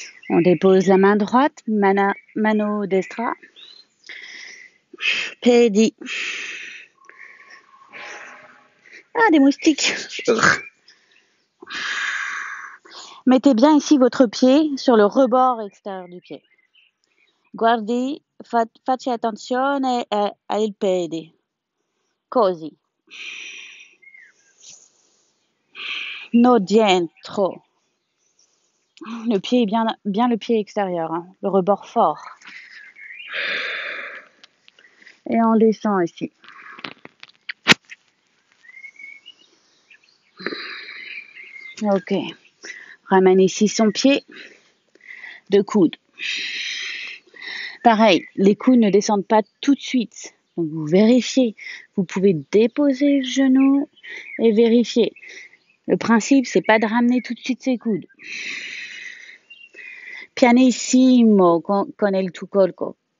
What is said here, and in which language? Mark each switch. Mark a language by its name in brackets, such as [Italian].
[French] On dépose la main droite, [Italian] mano destra. Piedi. [French] Ah, des moustiques. Mettez bien ici votre pied sur le rebord extérieur du pied. [Italian] Guardi, faccia attenzione ai piedi. Così. No dietro. [French] Le pied est bien le pied extérieur, hein, le rebord fort. Et on descend ici. Ok. Ramène ici son pied de coude. Pareil, les coudes ne descendent pas tout de suite. Donc vous vérifiez. Vous pouvez déposer le genou et vérifier. Le principe, c'est pas de ramener tout de suite ses coudes. [Italian] Pianissimo con il tuo corpo.